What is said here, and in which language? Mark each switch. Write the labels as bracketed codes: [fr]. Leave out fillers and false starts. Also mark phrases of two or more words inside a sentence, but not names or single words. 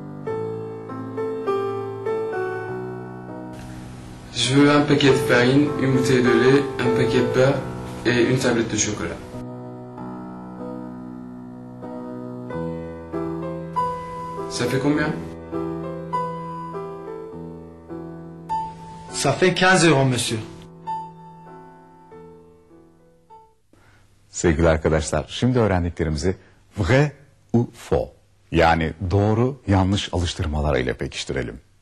[fr] Je veux un paquet de farine, une bouteille de lait, un paquet de beurre et une tablette de chocolat. Ça fait combien? Ça fait 15 euros, monsieur. [tr] Sevgili arkadaşlar, şimdi öğrendiklerimizi [fr] vrai ou faux [tr] yani doğru yanlış alıştırmalarıyla pekiştirelim.